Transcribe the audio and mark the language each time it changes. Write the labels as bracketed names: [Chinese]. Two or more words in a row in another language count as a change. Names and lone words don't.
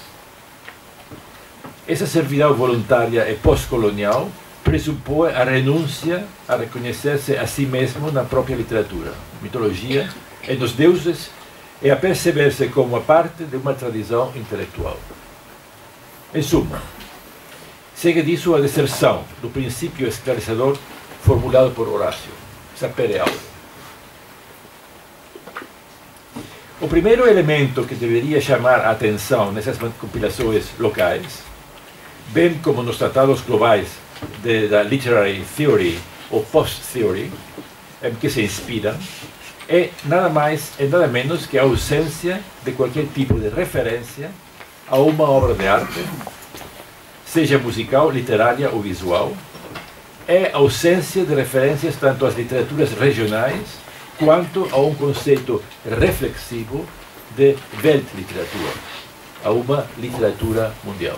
[Portuguese] Essa servidão voluntária e pós-colonial pressupõe a renúncia a reconhecer-se a si mesmo na própria literatura, mitologia e nos deuses e a perceber-se como a parte de uma tradição intelectual. Em suma, segue disso a deserção do princípio esclarecedor formulado por Horácio, [Latin] sapere aude. [Portuguese] O primeiro elemento que deveria chamar a atenção nessas compilações locais, bem como nos tratados globais da [English] literary theory ou post-theory, [Portuguese] em que se inspiram, é nada mais e nada menos que a ausência de qualquer tipo de referência a uma obra de arte, seja musical, literária ou visual, é a ausência de referências tanto às literaturas regionais quanto a um conceito reflexivo de Weltliteratur, a uma literatura mundial.